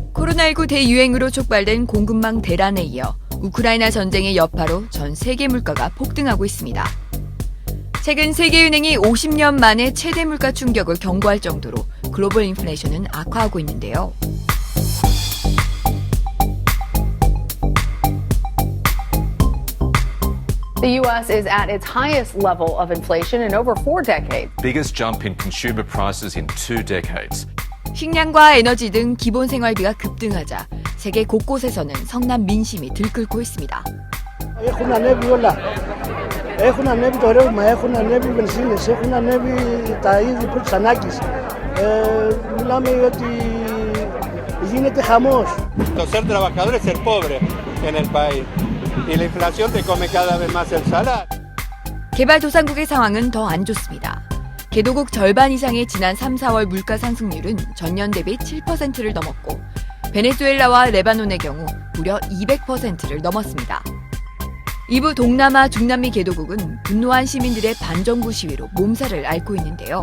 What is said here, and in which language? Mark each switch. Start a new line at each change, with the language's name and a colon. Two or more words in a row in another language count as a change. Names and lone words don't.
Korean: 코로나19 대유행으로 촉발된 공급망 대란에 이어 우크라이나 전쟁의 여파로 전 세계 물가가 폭등하고 있습니다. 최근 세계은행이 50년 만에 최대 물가 충격을 경고할 정도로 글로벌 인플레이션은 악화하고 있는데요.
English: The U.S. is at its highest level of inflation in over 4 decades. Biggest jump in consumer prices in 2 decades.
Korean: 식량과 에너지 등 기본 생활비가 급등하자 세계 곳곳에서는 성난 민심이 들끓고 있습니다.
Spanish: Ser trabajador es ser pobre en el país y la inflación te come cada vez más el salario.
Korean: 개발도상국의 상황은 더 안 좋습니다. 개도국 절반 이상의 지난 3, 4월 물가 상승률은 전년 대비 7%를 넘었고 베네수엘라와 레바논의 경우 무려 200%를 넘었습니다. 일부 동남아 중남미 개도국은 분노한 시민들의 반정부 시위로 몸살을 앓고 있는데요.